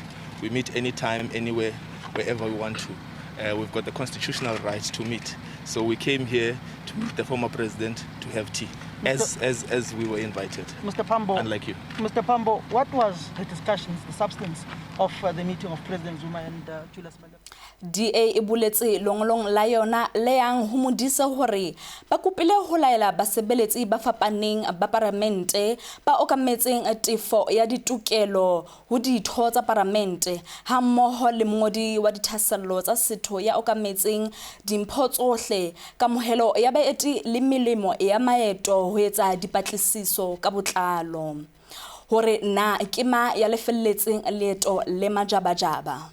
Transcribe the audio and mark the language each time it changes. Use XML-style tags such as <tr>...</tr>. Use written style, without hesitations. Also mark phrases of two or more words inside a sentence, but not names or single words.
<en>We meet anytime, anywhere, wherever we want to. We've got the constitutional right to meet. So we came here to meet the former president to have tea, as we were invited. Mr. Pambo, Unlike you. Mr. Pambo, what was the discussions, the substance of the meeting of President Zuma and Julius Malema?</en> <st>DA e boletse longolong la yona le yang ho modisa hore ba kopile ho laela basebeletsi ba fapaneng ba parlamente ba okametseng tefo ya ditokelo ho ditho tsa parlamente ha mmoho le mongodi wa dithasello tsa setho ya okametseng dimpho tsohle ka mohelo ya baeti le melemo ya maeto ho etsa dipatlisiso ka botlalo hore na kema ya lefelletseng leeto le majabajaba.</st>